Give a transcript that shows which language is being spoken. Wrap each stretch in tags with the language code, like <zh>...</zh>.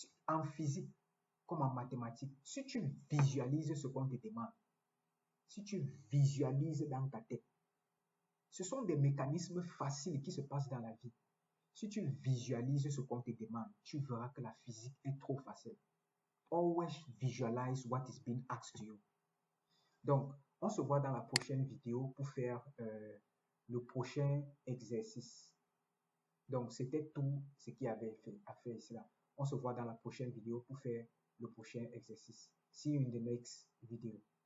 <fr>En physique, comme en mathématiques, si tu visualises ce qu'on te demande, si tu visualises dans ta tête, ce sont des mécanismes faciles qui se passent dans la vie. Si tu visualises ce qu'on te demande, tu verras que la physique est trop facile.</fr> <en>Always visualize what is being asked to you.</en> <fr>Donc, on se voit dans la prochaine vidéo pour faire le prochain exercice. Donc, c'était tout ce qu'il y avait à faire ici là. On se voit dans la prochaine vidéo pour faire le prochain exercice.</fr> <en>See you in the next video.</en>